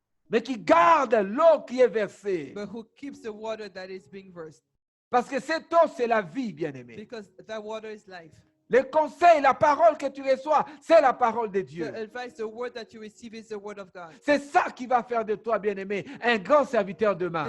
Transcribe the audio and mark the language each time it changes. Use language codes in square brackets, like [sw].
[fr] Mais qui garde l'eau qui est versée. [en] But who keeps the water that is being versed. [fr] Parce que cette eau, c'est la vie, bien-aimé. [en] Because that water is life. [fr] Les conseils, la parole que tu reçois, c'est la parole de Dieu. [en] The advice, the word that you receive is the word of God. [fr] C'est ça qui va faire de toi, bien-aimé, un grand serviteur demain.